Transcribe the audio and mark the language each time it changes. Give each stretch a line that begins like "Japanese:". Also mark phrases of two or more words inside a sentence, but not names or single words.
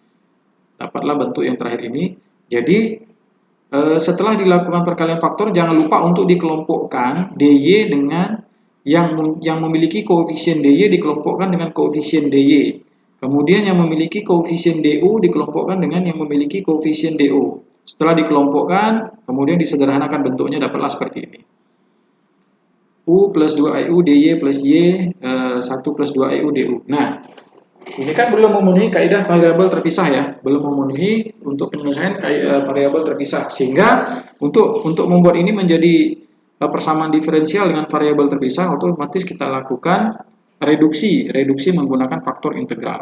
Indonesian: Jadi setelah dilakukan perkalian faktor, jangan lupa untuk dikelompokkan DY dengan yang memiliki koefisien DY dikelompokkan dengan koefisien DY. Kemudian yang memiliki koefisien DU dikelompokkan dengan yang memiliki koefisien DO. Setelah dikelompokkan, kemudian disederhanakan bentuknya, dapatlah seperti ini. U plus 2IU DY plus Y 1 plus 2IU DU. Nah, ini kan belum memenuhi kaidah variabel terpisah ya, belum memenuhi untuk penyelesaian variabel terpisah. Sehingga untuk membuat ini menjadi persamaan diferensial dengan variabel terpisah, otomatis kita lakukan reduksi menggunakan faktor integral.